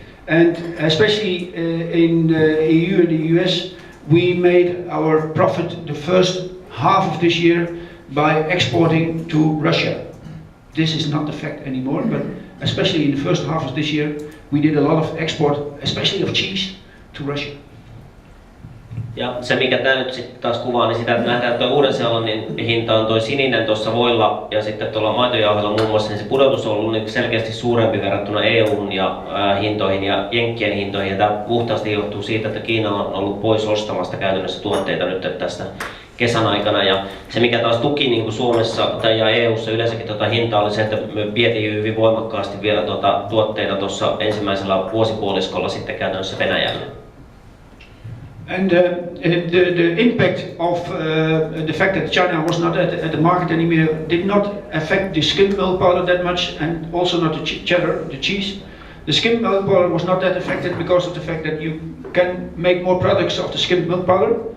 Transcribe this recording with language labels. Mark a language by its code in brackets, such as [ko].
[en] And especially in the EU and the US, we made our profit the first half of this year by exporting to Russia. This is not the fact anymore, but especially in the first half of this year, we did a lot of export, especially of cheese, to Russia. [fi] Ja se mikä tämä nyt sitten taas kuvaa, niin sitä, että nähdään, että Uuden-Seelannin hinta on toi sininen tuossa voilla ja sitten tuolla maitojauheella muun muassa, niin se pudotus on ollut niin selkeästi suurempi verrattuna EUn ja hintoihin ja Jenkkien hintoihin. Ja tämä puhtaasti johtuu siitä, että Kiina on ollut pois ostamasta käytännössä tuotteita nyt tästä kesän aikana. Ja se mikä taas tuki niin kuin Suomessa tai ja EUssa yleensäkin hintaa oli se, että me vietiin hyvin voimakkaasti vielä tuotteita tuossa ensimmäisellä vuosipuoliskolla sitten käytännössä Venäjälle. [en] And the impact of the fact that China was not at the market anymore did not affect the skimmed milk powder that much, and also not the cheddar, the cheese. The skimmed milk powder was not that affected because of the fact that you can make more products of the skimmed milk powder.